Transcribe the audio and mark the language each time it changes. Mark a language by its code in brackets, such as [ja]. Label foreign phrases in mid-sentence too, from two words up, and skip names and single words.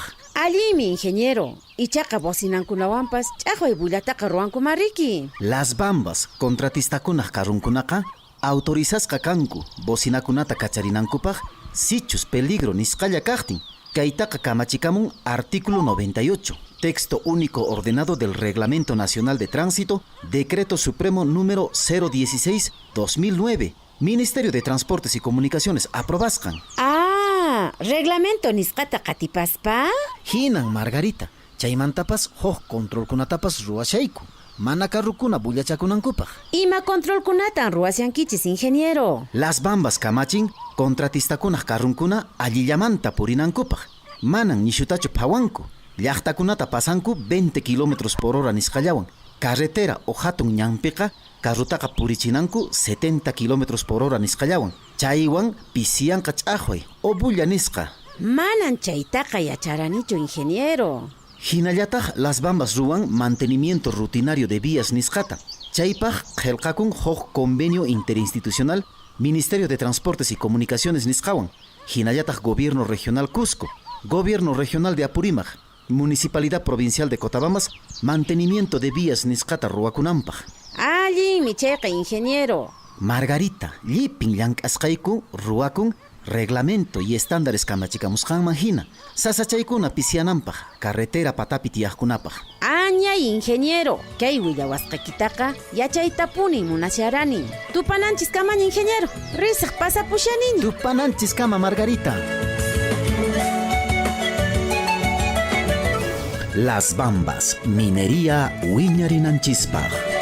[qu] Allimi, ingeniero. Ichaqa bosinankunawanpas ch'aqway bullataqa ruwankumariki. Las Bambas contratistakunaq karrunkunaqa autorizasqa kanku bosinakunata kacharinankupaq sichus peligro nisqalla kaqtin. Kaytaqa kamachikamun artículo 98. [es] Texto único ordenado del Reglamento Nacional de Tránsito, Decreto Supremo número 016-2009. Ministerio de Transportes y Comunicaciones, [qu] aprobascan. Ah, reglamento nisqata qatipaspa. Hinan, Margarita. Chaymantapas hoj controlkunatapas ruwashayku. Mana karrukuna bullachakunankupaq. Ima controlkunatan ruwasyankichis, ingeniero. Las Bambas kamachin contratistakunaq karrunkuna allillamanta purinankupaq. Manan nishutachu phawanku. Llaqtakunata pasanku 20 km/h nisqallawan. Carretera o hatun ñanpiqa carrutaqa purichinanku 70 km/h nisqallawan. Chaywan pisianqa ch'aqway o bulla nisqa. Manan chaytaqa yacharanichu, ingeniero. Hinallataq Las Bambas ruwan [es] mantenimiento rutinario de vías [qu] nisqata. Chaypaq qillqakun huk [es] convenio interinstitucional [qu] Ministerio de Transportes y Comunicaciones nisqawan. Hinallataq Gobierno Regional Cusco, Gobierno Regional de Apurímac, Municipalidad Provincial de Cotabambas, [es] mantenimiento de vías [qu] nisqata ruwakunampaq. Allimi chayqa, ingeniero. Margarita, llipin llank'asqayku ruwakun [es] reglamento y estándares [qu] kamachikamusqanman hina sasachaykuna pisianampaq carretera patapi tiyaqkunapaq. Añay, ingeniero. Kay willawasqaykitaqa yachaytapuni munasharani. Tupananchis kamaña, ingeniero. Risaq pasapushanin. Tupananchis kama, Margarita. Las Bambas, minería wiñarinanchispaq.